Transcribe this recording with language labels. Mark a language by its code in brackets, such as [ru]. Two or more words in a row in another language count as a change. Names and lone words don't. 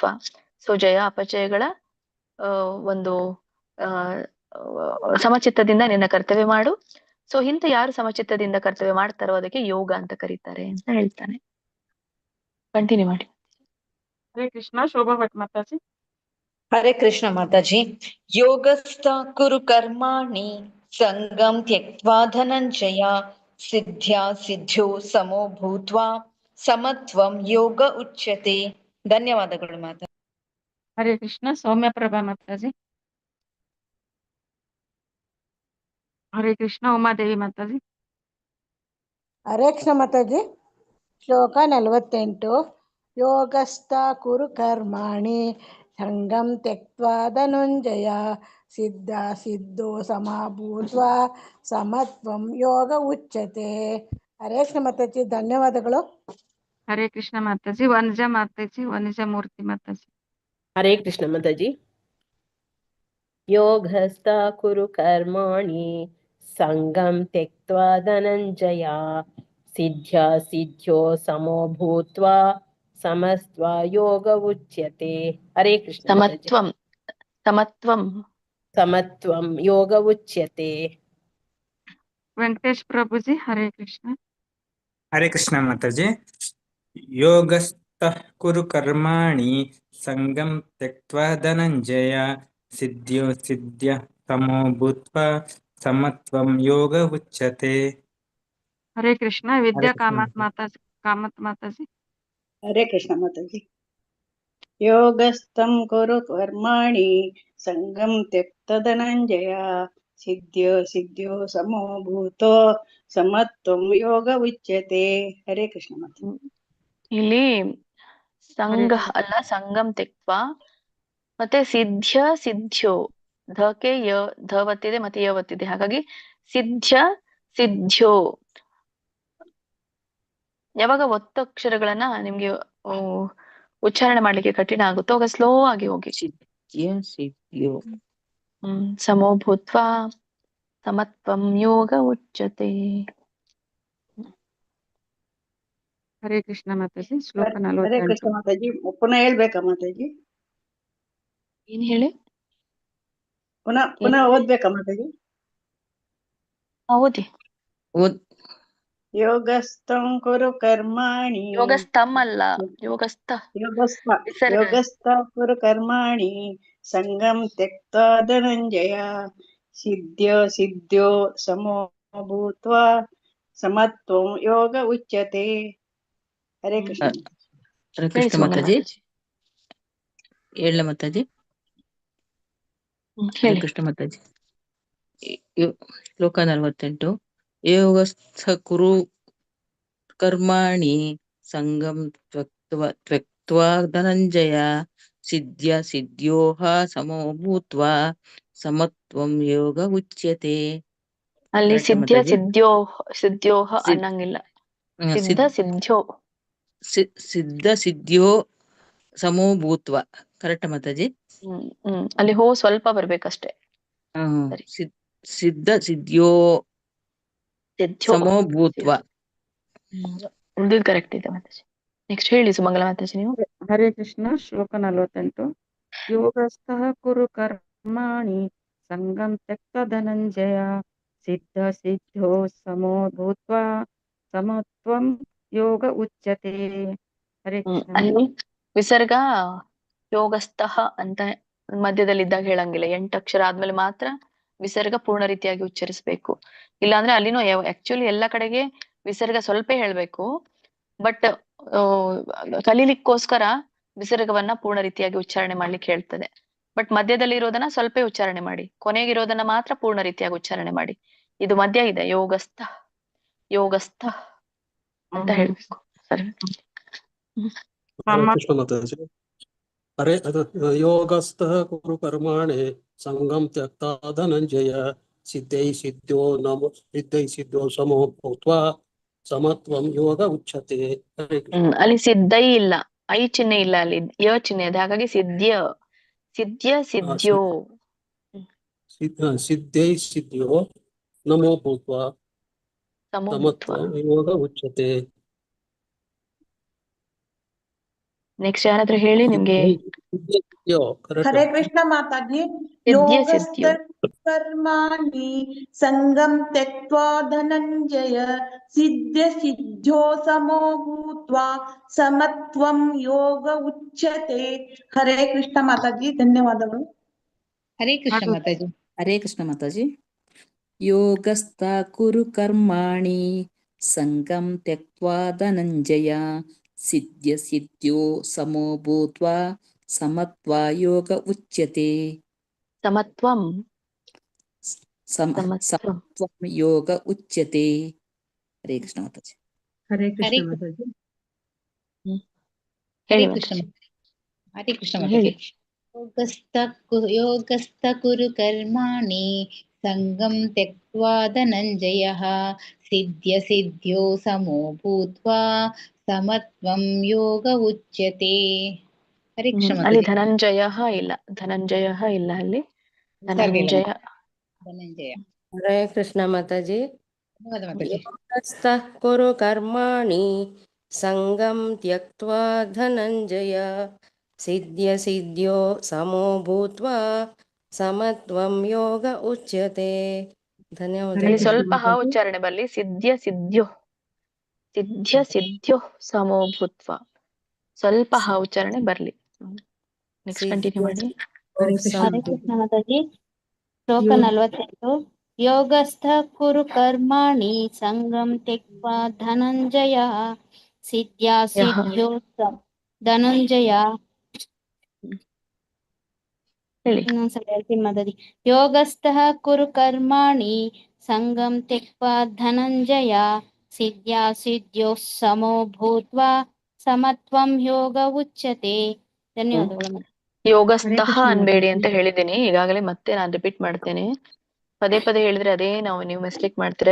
[kn] ಸೊ ಜಯ ಅಪಜಯಗಳ ಒಂದು ಸಮಚಿತ್ತದಿಂದ ನಿನ್ನ ಕರ್ತವ್ಯ ಮಾಡು. ಸೊ ಇಂಥ ಯಾರು ಸಮಚಿತ್ತದಿಂದ ಕರ್ತವ್ಯ ಮಾಡ್ತಾರೋ ಅದಕ್ಕೆ ಯೋಗ ಅಂತ ಕರೀತಾರೆ ಅಂತ ಹೇಳ್ತಾನೆ. ಕಂಟಿನ್ಯೂ ಮಾಡಿ. ಹರೇ ಕೃಷ್ಣ. ಶೋಭಾ ಭಟ್ ಮಾತಾಜಿ. ಹರೇ ಕೃಷ್ಣ ಮಾತಾಜಿ. [sa] ಯೋಗಸ್ಥ ಕುರು ಕರ್ಮಾಣಿ ಸಂಗಂ ತ್ಯಕ್ತ್ವಾ ಧನಂಜಯ ಸಿದ್ಧ್ಯಾ ಸಿದ್ಧ್ಯೋ ಸಮೋ ಭೂತ್ವಾ ಸಮತ್ವಂ ಯೋಗ ಉಚ್ಯತೆ. [kn] ಧನ್ಯವಾದಗಳು ಮಾತಾ. ಹರೇ ಕೃಷ್ಣ. ಸೌಮ್ಯ ಪ್ರಭಾ ಮಾತಾಜಿ. ಹರೇ ಕೃಷ್ಣ. ಉಮಾದೇವಿ ಮಾತಾಜಿ. ಹರೇ ಕೃಷ್ಣ ಮಾತಾಜಿ. ಶ್ಲೋಕ 48. [sa] ಯೋಗಸ್ಥ ಕುರು ಕರ್ಮಾಣಿ ಸಂಗಂ ತ್ಯಕ್ತ್ವಾ ಧನುಂಜಯ ಸಿದ್ಧ ಸಿದ್ಧೋ ಸಮಾಭೂತ್ವಾ ಸಮತ್ವಂ ಯೋಗ ಉಚ್ಯತೆ. [kn] ಹರೇ ಕೃಷ್ಣ ಮಾತಾಜಿ. ಧನ್ಯವಾದಗಳು. ಹರೇ ಕೃಷ್ಣ ಮಾತಾಜಿ. ವನಜಾ ಮಾತಾಜಿ. ವನಜಾ ಮೂರ್ತಿ ಮಾತಾಜಿ. ಹರೇ ಕೃಷ್ಣ ಮಾತಾಜಿ. [sa] ಯೋಗಸ್ಥ ಕುರು ಕರ್ಮಾಣಿ ಸಂಗಂ ತ್ಯಕ್ತ್ವಾ ಧನಂಜಯ ಸಿದ್ಧ್ಯ ಸಿದ್ಧ್ಯೋ ಸಮೋ ಭೂತ್ವಾ ಸಮಸ್ತ್ವ ಯೋಗ ಉಚ್ಯತೆ. [kn] ಹರೇ ಕೃಷ್ಣ ಮಾತಾಜಿ. [sa] ಸಮತ್ವಂ ಯೋಗ ಉಚ್ಯತೆ. [kn] ವೆಂಕಟೇಶ್ ಪ್ರಭುಜಿ. ಹರೇ ಕೃಷ್ಣ. ಹರೇ ಕೃಷ್ಣ ಮಾತಾಜಿ. [sa] ಯೋಗಸ್ಥಃ ಕುರು ಕರ್ಮಾಣಿ ಸಂಗಂ ತ್ಯಕ್ತ್ವಾ ಧನಂಜಯ ಸಿದ್ಧ್ಯ ಸಿದ್ಧ್ಯ ಸಮೋ ಭೂತ್ವಾ ಸಮತ್ವಂ ಯೋಗ ಉಚ್ಯತೆ. [kn] ಹರೇ ಕೃಷ್ಣ. ವಿದ್ಯಾ ಕಾಮತ್ ಮಾತಾಜಿ. ಹರೇ ಕೃಷ್ಣ ಮಾತಾಜಿ. [sa] ಯೋಗಸ್ಥಂ ಕುರು ಕರ್ಮಾಣಿ ಸಂಗಂ ತ್ಯಕ್ತ ಧನಂಜಯ ಸಿದ್ಧ್ಯ ಸಿದ್ಧ್ಯೋ ಸಮೋ ಭೂತೋ ಸಮತ್ವಂ ಯೋಗ ಉಚ್ಯತೆ. [kn] ಹರೇ ಕೃಷ್ಣ ಮಾತಾಜಿ. ಇಲ್ಲಿ ಸಂಘ ಅಲ್ಲ, [sa] ಸಂಗಂ ತೆಕ್ವ [kn] ಮತ್ತೆ [sa] ಸಿದ್ಧ್ಯ ಸಿದ್ಧ್ಯೋ [kn] ಧಕ್ಕೆ ಯ ಧ ಒತ್ತಿದೆ ಮತ್ತೆ ಯ ಒತ್ತಿದೆ, ಹಾಗಾಗಿ [sa] ಸಿದ್ಧ್ಯ ಸಿದ್ಧ್ಯೋ. [kn] ಯಾವಾಗ ಒತ್ತಕ್ಷರಗಳನ್ನ ನಿಮ್ಗೆ ಉಚ್ಚಾರಣೆ ಮಾಡ್ಲಿಕ್ಕೆ ಕಠಿಣ ಆಗುತ್ತೋ ಆಗ ಸ್ಲೋ ಆಗಿ ಹೋಗಿ. [sa] ಸಮೋ ಭೂತ್ವಾ ಸಮತ್ವಂ ಯೋಗ ಉಚ್ಯತೆ. [kn] ಹರೇ ಕೃಷ್ಣ ಮಾತಾಜಿ. ಶ್ಲೋಕ ಹರೇ ಕೃಷ್ಣ 48. ಮಾತಾಜಿ. ಪುನಃ ಹೇಳ್ಬೇಕಾ ಮಾತಾಜಿ? ಏನ್ ಹೇಳಿ? ಪುನಃ ಓದ್ಬೇಕಾ ಮಾತಾಜಿ? ಓದಿ. [sa] ಯೋಗಸ್ಥಂ ಕುರು ಕರ್ಮಾಣಿ. [kn] ಯೋಗಸ್ಥಂ ಅಲ್ಲ, ಯೋಗಸ್ಥ. [sa] ಯೋಗಸ್ಥ ಕುರು ಕರ್ಮಾಣಿ ಸಂಗಂ ತ್ಯಕ್ತ್ವಾ ಧನಂಜಯ ಸಿದ್ಧ್ಯ ಸಿದ್ಧ್ಯೋ ಸಮೋ ಭೂತ್ವಾ ಸಮತ್ವಂ ಯೋಗ ಉಚ್ಯತೆ. [kn] ಹರೇ ಕೃಷ್ಣ. ಹರೇ ಕೃಷ್ಣ ಮಾತಾಜಿ. ಹೇಳ ಮಾತಾಜಿ. ಹರೇ ಕೃಷ್ಣ ಮಾತಾಜಿ. ಶ್ಲೋಕ 48. [sa] ಯೋಗಸ್ಥ ಕುರು ಕರ್ಮಾಣಿ ಸಂಗಂ ತ್ಯಕ್ತ್ವಾ ಧನಂಜಯ ಸಿದ್ಧ್ಯ ಸಿದ್ಧ್ಯೋಃ ಸಮೋ ಭೂತ್ವಾ ಸಮತ್ವಂ ಯೋಗ ಉಚ್ಯತೆ. [kn] ಅಲ್ಲಿ [sa] ಸಿದ್ಧ್ಯ ಸಿದ್ಧ್ಯೋಹ [kn] ಅನ್ನಂಗಿಲ್ಲ. [sa] ಸಿದ್ಧ ಸಿದ್ಧ್ಯೋ. ಸಿದ್ಧ ಸಿದ್ಧ್ಯೋ ಸಮೋ ಭೂತ್ವಾ. [kn] ಕರೆಕ್ಟ್ ಮಾತಾಜಿ? ಅಲ್ಲಿ ಹೋ ಸ್ವಲ್ಪ ಬರ್ಬೇಕಷ್ಟೇ. [sa] ಸಿದ್ಧ ಸಿದ್ಧ್ಯೋ ಸಮೋ ಭೂತ್ವಾ. [kn] ಉಳಿದು ಕರೆಕ್ಟ್ ಇದೆ ಮಾತಾಜಿ. ನೆಕ್ಸ್ಟ್ ಹೇಳಿ ಸುಮಂಗಲ ಮಾತಾಜಿ ನೀವು. ಹರೇ ಕೃಷ್ಣ. ಶ್ಲೋಕ 48. [sa] ಯೋಗಸ್ಥಃ ಕುರು ಕರ್ಮಾಣಿ ಸಂಗಂ ತ್ಯಕ್ತ ಧನಂಜಯ ಸಿದ್ಧ ಸಿದ್ಧ್ಯೋ ಸಮೋ ಭೂತ್ವಾ ಸಮತ್ವಂ ಯೋಗ ಉಚ್ಯತೆ. [kn] ಹರೇ ಕೃಷ್ಣ. ಅಲ್ಲಿ ವಿಸರ್ಗ ಯೋಗಸ್ಥಃ ಅಂತ ಮಧ್ಯದಲ್ಲಿದ್ದಾಗ ಹೇಳಂಗಿಲ್ಲ. 8 ಅಕ್ಷರ ಆದ್ಮೇಲೆ ಮಾತ್ರ ವಿಸರ್ಗ ಪೂರ್ಣ ರೀತಿಯಾಗಿ ಉಚ್ಚರಿಸಬೇಕು. ಇಲ್ಲಾಂದ್ರೆ ಅಲ್ಲಿನೂ ಆಕ್ಚುಲಿ ಎಲ್ಲ ಕಡೆಗೆ ವಿಸರ್ಗ ಸ್ವಲ್ಪ ಹೇಳ್ಬೇಕು, ಬಟ್ ಕಲೀಲಿಕ್ಕೋಸ್ಕರ ವಿಸರ್ಗವನ್ನ ಪೂರ್ಣ ರೀತಿಯಾಗಿ ಉಚ್ಚಾರಣೆ ಮಾಡ್ಲಿಕ್ಕೆ ಹೇಳ್ತದೆ. ಬಟ್ ಮಧ್ಯದಲ್ಲಿ ಇರೋದನ್ನ ಸ್ವಲ್ಪ ಉಚ್ಚಾರಣೆ ಮಾಡಿ, ಕೊನೆಗಿರೋದನ್ನ ಮಾತ್ರ ಪೂರ್ಣ ರೀತಿಯಾಗಿ ಉಚ್ಚಾರಣೆ ಮಾಡಿ. ಇದು ಮಧ್ಯ ಇದೆ, [sa] ಯೋಗಸ್ಥ ಯೋಗಸ್ಥ [kn] ಅಂತ ಹೇಳ್ಬೇಕು. ಸರಿ. ಕೃಷ್ಣ ಮಾತಾಜಿ. [sa] ಹರೇ ಯೋಗಸ್ಥಃ ಕುರು ಕರ್ಮಾಣಿ ಸಂಗಂ ತ್ಯಕ್ತಾ ಧನಂಜಯ ಸಿದ್ಧೈ ಸಿದ್ಧ್ಯೋ ಸಮೋ ಭೂತ್ವಾ ಸಮತ್ವಂ ಯೋಗ ಉಚ್ಯತೆ. [kn] ಅಲ್ಲಿ ಸಿದ್ಧೈ ಇಲ್ಲ, ಐ ಚಿಹ್ನೆ ಇಲ್ಲ, ಅಲ್ಲಿ ಯ ಚಿಹ್ನೆ ಇದೆ, ಹಾಗಾಗಿ [sa] ಸಿದ್ಧ್ಯ ಸಿದ್ಧ್ಯೋ ಸಿದ್ಧೈ ಸಿದ್ಧ್ಯೋ ನಮೋ ಭೂತ್ವಾ ಸಮತ್ವಂ ಯೋಗ ಉಚ್ಯತೆ. [kn] ನೆಕ್ಸ್ಟ್ ಯಾರಾದ್ರೂ ಹೇಳಿ ನಿಮ್ಗೆ ಹರೇ ಕೃಷ್ಣ ಮಾತಾಜಿ. [sa] ಸಿದ್ಧ್ಯ ಯೋಗಸ್ಥ ಸಿದ್ಧ್ಯೋ ಕರ್ಮಾಣಿ ಸಂಗಂ ತ್ಯಕ್ತ್ವಾ ಧನಂಜಯ ಸಿದ್ಧ ಸಿದ್ಧ್ಯೋ ಸಮೋ ಭೂತ್ವಾ ಸಮತ್ವಂ ಯೋಗ ಉಚ್ಯತೆ. [kn] ಹರೇ ಕೃಷ್ಣ ಮಾತಾಜಿ, ಧನ್ಯವಾದಗಳು. ಹರೇ ಕೃಷ್ಣ ಮಾತಾಜಿ. ಹರೇ ಕೃಷ್ಣ ಮಾತಾಜಿ. [sa] ಯೋಗಸ್ಥ ಕುರು ಕರ್ಮಾಣಿ ಸಂಗಂ ತ್ಯಕ್ತ್ವಾ ಧನಂಜಯ ಸಿದ್ಧ್ಯ ಸಿದ್ಧ್ಯೋ ಸಮೋ ಭೂತ್ವಾ ಸಮತ್ವಾ ಯೋಗ ಉಚ್ಯತೆ. ಸಮತ್ವಂ ಸಮತ್ವಂ ಯೋಗ ಉಚ್ಯತೆ. [kn] ಹರೇ ಕೃಷ್ಣ ಮಾತಾಜಿ. ಹರೇ ಕೃಷ್ಣ ಮಾತಾಜಿ. ಹರೇ ಕೃಷ್ಣ ಹರೇ ಕೃಷ್ಣ ಮಾತಾಜಿ. [sa] ಯೋಗಸ್ಥ ಕುರು ಕರ್ಮಾಣಿ ಸಂಗಂ ತ್ಯಕ್ತ್ವಾ ಧನಂಜಯಃ ಸಿದ್ಧ್ಯ ಸಿದ್ಧ್ಯೋ ಸಮೋ ಭೂತ್ವಾ ಸಮತ್ವಂ ಯೋಗ ಉಚ್ಯತೆ. [kn] ಹರೇ ಕೃಷ್ಣ ಅಲ್ಲಿ ಮಾತಾಜಿ. ಧನಂಜಯ ಇಲ್ಲ, ಧನಂಜಯ ಇಲ್ಲ ಅಲ್ಲಿ, ಧನಂಜಯ. ಧನಂಜಯ. ಹರೇ ಕೃಷ್ಣ ಮಾತಾಜಿ. ಧನ್ಯವಾದ ಮಾತಾಜಿ. [sa] ಯೋಗಸ್ಥಃ ಕುರು ಕರ್ಮಾಣಿ ಸಂಗಂ ತ್ಯಕ್ತ್ವಾ ಧನಂಜಯ ಸಿದ್ಧ್ಯ ಸಿದ್ಧ್ಯೋ ಸಮೋ ಭೂತ್ವಾ ಸಮತ್ವಂ ಯೋಗ ಉಚ್ಯತೆ. [kn] ಧನ್ಯವಾದ. ಅಲ್ಲಿ ಸ್ವಲ್ಪ ಹ ಉಚ್ಚಾರಣೆ ಬರ್ಲಿ. [sa] ಸಿದ್ಧ್ಯ ಸಿದ್ಧ್ಯೋ, ಸಿದ್ಧ್ಯ ಸಿದ್ಧ್ಯೋ ಸಮೋ ಭೂತ್ವ, [kn] ಸ್ವಲ್ಪ ಹ ಉಚ್ಚಾರಣೆ ಬರ್ಲಿ. [en] next continue [kn] ಮಾಡಿ. ಹರೇ ಕೃಷ್ಣ ಹರೇ ಕೃಷ್ಣ ಮಾತಾಜಿ. ಶ್ಲೋಕ [sa] 48. ಯೋಗಸ್ಥ ಕುರು ಕರ್ಮಾಣಿ ಸಂಗಂ ತ್ಯಕ್ತ್ವಾ ಧನಂಜಯ ಸಿದ್ಧ್ಯಾ ಸಿದ್ಧ್ಯೋ ಧನಂಜಯ. [kn] ಇನ್ನೊಂದ್ಸಲ ಹೇಳ್ತೀನಿ ಮಾತಾಜಿ. [sa] ಯೋಗಸ್ಥಃ ಕುರು ಕರ್ಮಾಣಿ ಸಂಗಂ ತ್ಯಕ್ತ್ವಾ ಧನಂಜಯ ಸಿದ್ಧ್ಯಾ ಸಿದ್ಧ್ಯೋ ಸಮೋ ಭೂತ್ವಾ ಸಮತ್ವಂ ಯೋಗ ಉಚ್ಯತೆ. [kn] ಧನ್ಯವಾದಗಳು. ಯೋಗಸ್ಥಃ ಅನ್ಬೇಡಿ ಅಂತ ಹೇಳಿದ್ದೀನಿ ಈಗಾಗಲೇ, ಮತ್ತೆ ನಾನು ರಿಪೀಟ್ ಮಾಡ್ತೇನೆ. ಪದೇ ಪದೇ ಹೇಳಿದ್ರೆ ಅದೇ ನೀವು ಮಿಸ್ಟೇಕ್ ಮಾಡ್ತೀರಾ.